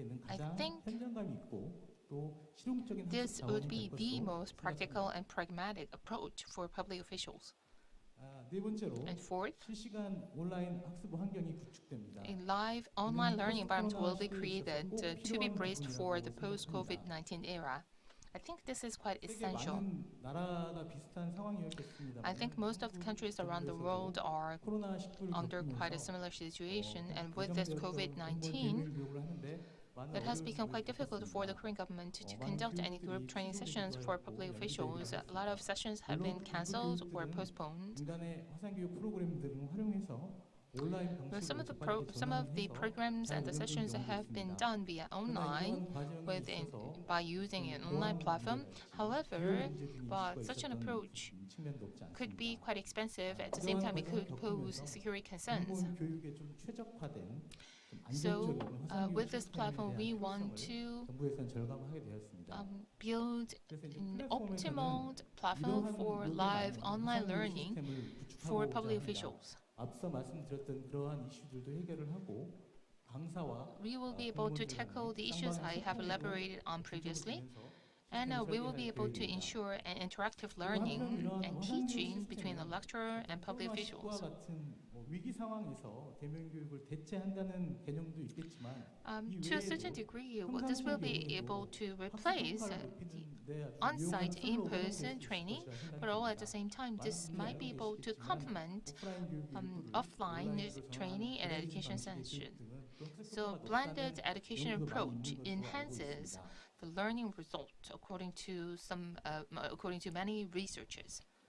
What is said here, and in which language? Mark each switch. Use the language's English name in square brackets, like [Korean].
[English] I think this would be the most practical and pragmatic approach for public officials. [Korean] 네 번째로 [English] And fourth, [Korean] 실시간 온라인 학습 환경이 구축됩니다. [English] a live online learning environment will be created to be braced for the post-COVID-19 era. I think this is quite [Korean] 세계 [English] essential. [Korean] 많은 나라가 비슷한 상황이었겠습니다. [English] I think most of the countries around the world are under quite a similar situation, and with this COVID-19, it has become quite difficult for the Korean government to conduct any group training sessions for public officials. A lot of sessions have been cancelled or postponed. [Korean] 민간의 화상 교육 프로그램들을 활용해서 온라인 [English] Well, [Korean] 방식으로 [English] some of the programs and the sessions have been done via online by using an online platform. However, but such an approach could be quite expensive. At the same time, it could pose security concerns. [Korean] 교육에 좀 최적화된 [English] So, with this platform, we want to [Korean] 정부에서는 절감하게 되었습니다. [English] build an optimal platform for live online learning for public officials. [Korean] 앞서 말씀드렸던 그러한 이슈들도 해결을 하고 강사와 [English] We will be able to tackle the issues I have elaborated on previously, and we will be able to ensure an interactive learning and teaching between the lecturer and public officials. [Korean] 같은 위기 상황에서 대면 교육을 대체한다는 개념도 있겠지만 [English] To a certain degree, this will be able to replace the on-site in-person training, but all at the same time, this might be able to complement offline training and education session. So, blended education approach enhances the learning result, according to many researchers.